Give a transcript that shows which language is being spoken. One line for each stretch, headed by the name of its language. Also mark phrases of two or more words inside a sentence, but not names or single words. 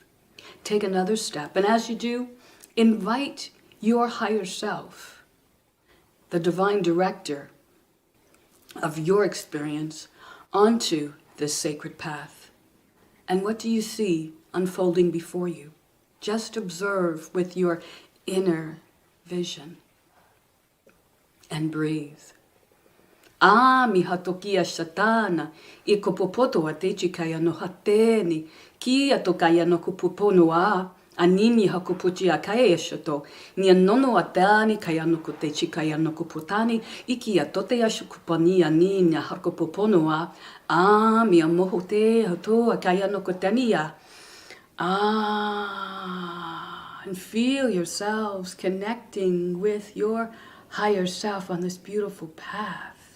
English: Take another step, and as you do, invite your higher self, the divine director of your experience, onto this sacred path. And what do you see unfolding before you? Just observe with your inner vision and breathe. Mi hatokia shatana, I kopopoto a te chikaya no hateni, kia tokaya no kupoponoa, anini hakupuchi a kaya shato, ni nono atani kaya no kute chikaya no kupotani, iki a tote ashukupani anina hakupoponoa, mi amohote hato a kaya no kutania. And feel yourselves connecting with your higher self on this beautiful path.